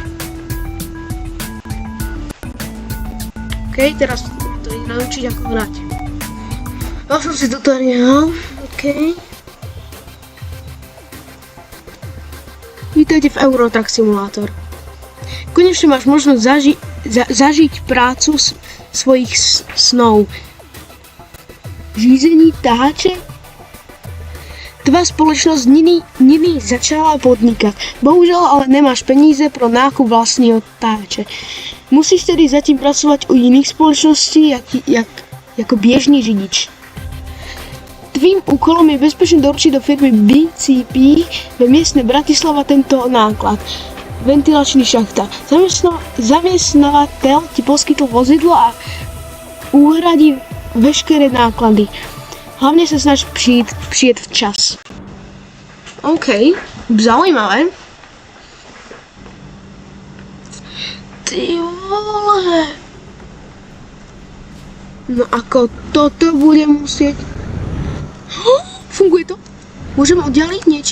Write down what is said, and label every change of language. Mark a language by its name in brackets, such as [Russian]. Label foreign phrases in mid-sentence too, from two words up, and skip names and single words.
[Slovak] OK, teraz to idem naučiť, ako hrať. Dal som si tutoriál. OK. Vítajte v Euro Truck Simulator. Konečne máš možnosť zažiť prácu svojich snov. [Czech] Řízení tahače. Tvá společnost nyní začala podnikat. Bohužel ale nemáš peníze pro nákup vlastního tahače. Musíš tedy zatím pracovat u jiných společností jako běžný řidič. Tvým úkolom je bezpečně doručit do firmy BCP ve městě Bratislava tento náklad. Ventilační šachta. Zaměstnavatel ti poskytl vozidlo a uhradí veškeré náklady. Hlavně se snaž přijet včas. [Slovak] OK, zaujímavé. Ty vole. No ako toto bude musieť... Funguje to? Môžeme oddialiť niečím?